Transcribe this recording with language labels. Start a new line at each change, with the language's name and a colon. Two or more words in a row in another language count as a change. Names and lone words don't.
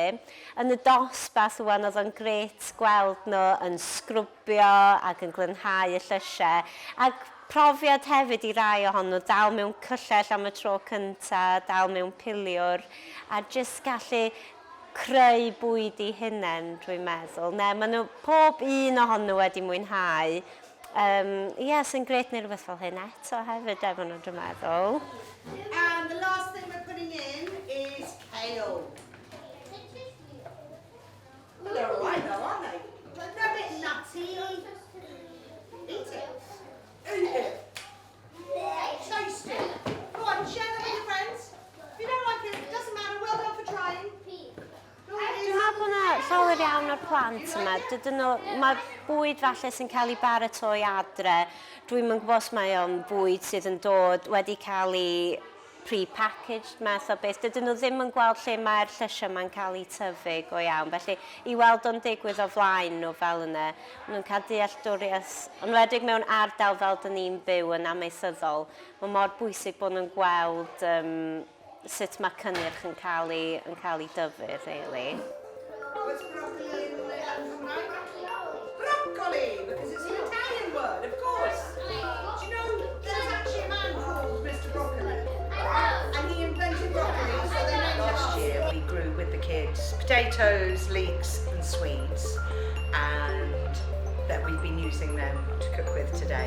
Welsh: Yn y dosbarth wan, oedd o'n grêt gweld nhw yn sgrwbio ac yn glynnhau y llysiau, ac profiad hefyd i rai ohonyn nhw, dal mewn cyllell am y tro cyntaf, dal mewn piliwr, a jyst gallu creu bwyd i hunain, dwi'n meddwl. Maen nhw, pob un ohonyn nhw wedi mwynhau. Sy'n grêt neu rhywbeth fel hyn eto hefyd, efo nhw, dwi'n meddwl.
English: And the last thing we're putting in is kale. Well, they're all right though, aren't they? They're a bit nutty. Eat it. Eat it. Taste it. Go on, share them with your friends. If you don't like it, it doesn't matter. Well done for trying.
Welsh: Dwi'n meddwl bod yna llawer iawn o'r plant yma. Mae bwyd falle sy'n cael ei baratoi adre. Dwi'n yn gwybod os mae o'n bwyd sydd yn dod wedi cael ei pre-packaged math o beth. Dydyn nhw ddim yn gweld lle mae'r llysiau mae'n cael ei tyfu go iawn. Felly, i weld o'n digwydd o flaen nhw fel yna, nhw'n cael dealltwriaeth, yn wedig mewn ardal fel dyn ni'n byw yn amaethyddol, mae mor bwysig bod nhw'n gweld sut mae cynnyrch yn cael ei dyfu,
English: really. What's broccoli in Cymraeg? Broccoli, because it's an Italian word, of course. Do you know there's actually a man called Mr. Broccoli? And he invented broccoli, so they named Last year we grew with the kids potatoes, leeks and Swedes, and that we've been using them to cook with today.